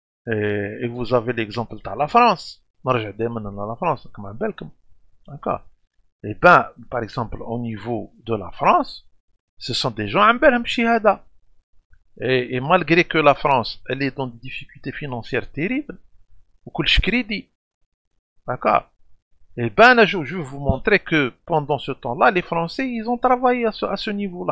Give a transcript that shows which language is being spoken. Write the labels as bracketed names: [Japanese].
[French] Et vous avez l'exemple de la France. [Arabic] نرجع دائما la France كما بالكم, [French] d'accord. Et ben, par exemple, au niveau de la France, ce sont des gens [Arabic] عم بالهم بشي هذا. [French] Et malgré que la France, elle est dans des difficultés financières terribles, [Arabic] وكلش كريدي, [French] d'accord. Et ben, je vais vous montrer que pendant ce temps-là, les Français, ils ont travaillé à ce niveau-là.